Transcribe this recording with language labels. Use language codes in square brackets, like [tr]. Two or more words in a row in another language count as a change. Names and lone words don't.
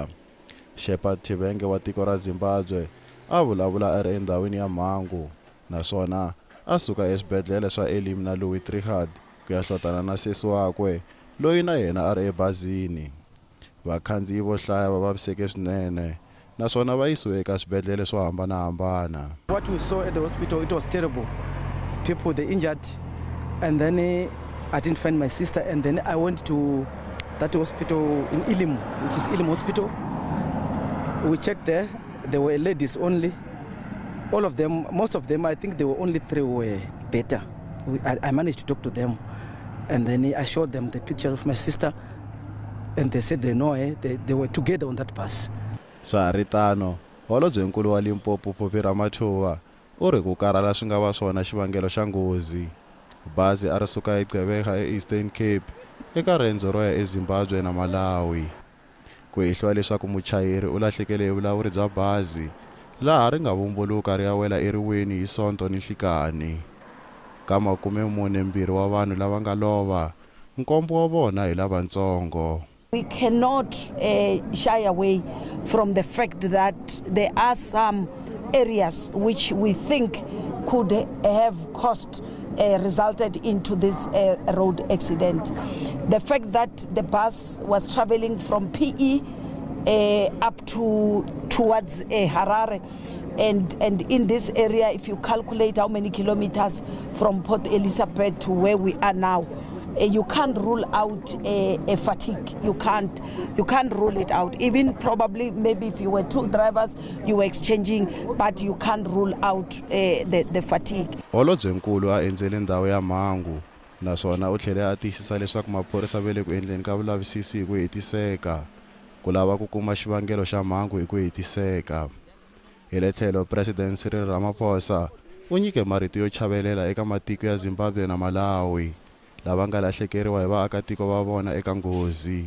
[ts] Shepard Thivenge wa tiko ra Zimbabwe a vulavula a ri endhawini ya mhangu naswona a suka eswibedhlele swa Elim na Louis Trichardt ku ya hlotana na sesi wakwe loyi na yena a ri ebazini. Vakhandziyi vo hlaya va vaviseke swinene naswona va yisiwe eka swibedhlele swo hambanahambana. [en] What we saw at the hospital, it was terrible. People, they injured, and then I didn't find my sister, and then I went to that hospital in Elim, which is Elim Hospital. We checked there were ladies only. All of them, most of them, I think there were only 3 who were better. I managed to talk to them. And then I showed them the picture of my sister, and they said they know her. They were together on that bus. [ts] Swaritano, Holobyenkulu wa Limpopo Phophi Mathuba u ri ku karhala swi nga va swona xivangelo xa nghozi. Bazi a ri suka eGqeberha eEastern Cape eka rendzo ro ya eZimbabwe na Malawi. Ku hihliwa leswaku muchayeri u lahlekele hi vulawuri bya bazi laha ri nga vumbuluka ri ya wela eriweni hi Sonto ni Nhlikani. Ka 42 wa vanhu lava nga lova, 7 wa vona hi lavantsongo. [en] We cannot shy away from the fact that there are some areas which we think could have resulted into this road accident. The fact that the bus was traveling from PE up towards Harare, and in this area, if you calculate how many kilometers from Port Elizabeth to where we are now, you can't rule out a fatigue. You can't rule it out. Even probably maybe if you were 2 drivers, you were exchanging, but you can't rule out the fatigue. [ts] Holobyenkulu a endzele ndhawu ya mhangu naswona u tlhele a tiyisisa leswaku maphorisa va le ku endleni ka vulavisisi hi ku hetiseka ku lava ku kuma xivangelo xa mhangu hi ku hetiseka. Hi le tlhelo President Cyril Ramaphosa u nyike marito yo chavelela eka matiko ya Zimbabwe na Malawi lava nga lahlekeriwa hi vaakatiko va vona eka nghozi.